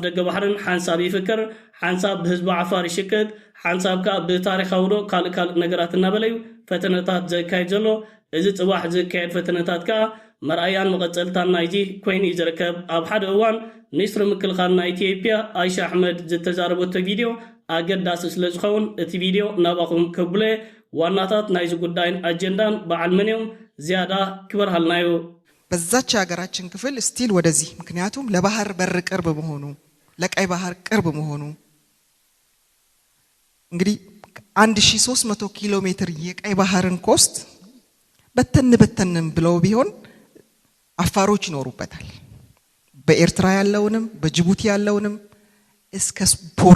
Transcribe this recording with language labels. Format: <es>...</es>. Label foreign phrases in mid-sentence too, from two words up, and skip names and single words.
<ti>ደገ ባሕርን ሓንሳብ ይፍክር፣ ሓንሳብ ብህዝቢ ዓፋር ይሽቅጥ፣ ሓንሳብካ ብታሪኻዊ ዶ ካልእ ነገራት እናበለዩ ፈተነታት ዘካየድ ዘሎ እዚ ጽባሕ ዝካየድ ፈተነታት ከዓ መርኣያን መቐጸልታን ናይቲ ኮይኑ እዩ ዝርከብ። ኣብ ሓደ እዋን ሚኒስትሪ ምክልኻል ናይ ኢትዮጵያ አይሻ ኣሕመድ ዝተዛረበቶ ቪድዮ ኣገዳሲ ስለ ዝኸውን እቲ ቪድዮ ናባኹም ከብሎ ዋናታት ናይዚ ጉዳይን አጀንዳን በዓል መንዮም ዝያዳ ክበርሃልናዩ</ti> <am>በዛች ሀገራችን ክፍል ስቲል ወደዚህ ምክንያቱም ለባህር በር ቅርብ መሆኑ ለቀይ ባህር ቅርብ መሆኑ እንግዲህ 1300 ኪሎ ሜትር የቀይ ባህርን ኮስት በተንንም ብለው ቢሆን አፋሮች ይኖሩበታል። በኤርትራ ያለውንም በጅቡቲ ያለውንም እስከ ፖርት</am>